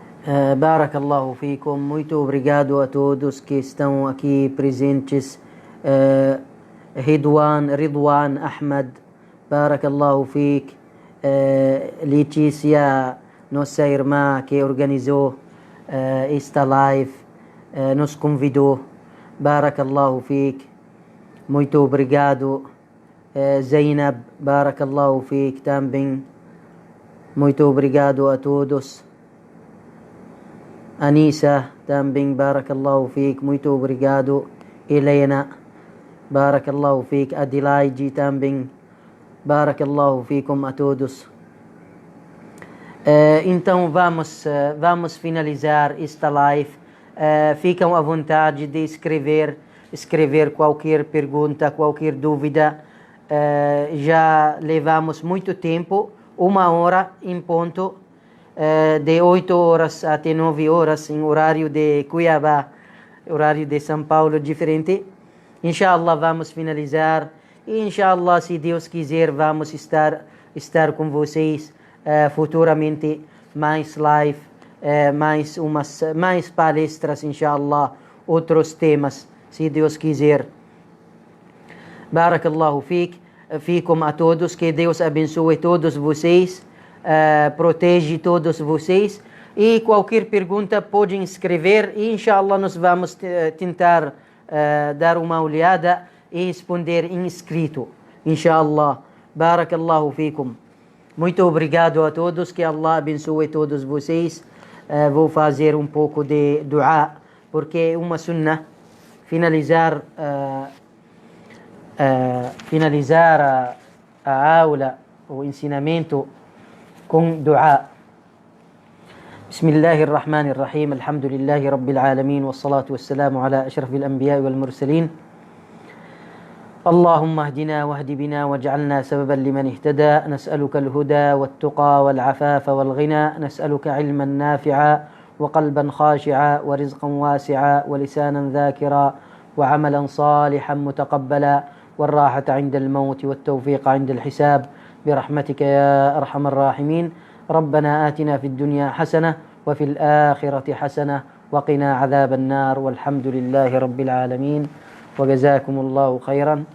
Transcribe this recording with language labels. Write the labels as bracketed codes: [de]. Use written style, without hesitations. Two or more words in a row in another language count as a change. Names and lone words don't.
[ar] بارك الله فيكم. [pt] Muito obrigado a todos que estão aqui presentes. [ar] Ridwan Ahmad, بارك الله فيك. [pt] Letícia, nossa irmã que organizou esta live, nos convidou. [ar] بارك الله فيك. [pt] Muito obrigado. Zainab, [ar] بارك الله فيك [pt] também. Muito obrigado a todos. Anissa também, [ar] بارك الله فيك. [pt] Muito obrigado. [ar] Helena, بارك الله فيك. [pt] Adelaide também. [ar] بارك الله فيكم [pt] a todos. Então vamos finalizar esta live. Ficam à vontade de escrever qualquer pergunta, qualquer dúvida. Já levamos muito tempo, 1 hora em ponto, de 8 horas até 9 horas em horário de Cuiabá, horário de São Paulo diferente. Inshallah vamos finalizar. E inshallah, se Deus quiser, vamos estar com vocês futuramente, mais live, mais palestras, inshallah, outros temas, se Deus quiser. [ar] بارك الله فيكم [pt] a todos, que Deus abençoe todos vocês, protege todos vocês, e qualquer pergunta podem escrever e inshallah nós vamos tentar dar uma olhada e responder em escrito, inshallah. [ar] بارك الله فيكم. [pt] Muito obrigado a todos, que Allah abençoe todos vocês. Vou fazer um pouco de dua, porque é uma sunnah finalizar a aula, o ensinamento com dua. [ar] بسم الله الرحمن الرحيم الحمد لله رب العالمين والصلاة والسلام على أشرف الأنبياء والمرسلين اللهم اهدنا واهد بنا واجعلنا سببا لمن اهتدى نسألك الهدى والتقى والعفاف والغنى نسألك علما نافعا وقلبا خاشعا ورزقا واسعا ولسانا ذاكرا وعملا صالحا متقبلا والراحة عند الموت والتوفيق عند الحساب برحمتك يا أرحم الراحمين ربنا آتنا في الدنيا حسنة وفي الآخرة حسنة وقنا عذاب النار والحمد لله رب العالمين وجزاكم الله خيرا.